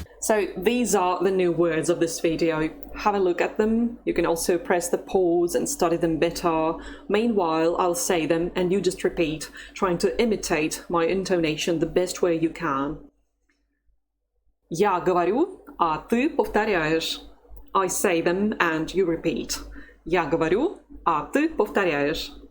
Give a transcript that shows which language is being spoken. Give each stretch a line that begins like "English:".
English: So these are the new words of this video. Have a look at them. You can also press the pause and study them better. Meanwhile, I'll say them and you just repeat, trying to imitate my intonation the best way you can.
Russian: Я говорю, а ты повторяешь.
English: I say them and you repeat.
Russian: Я говорю, а ты повторяешь.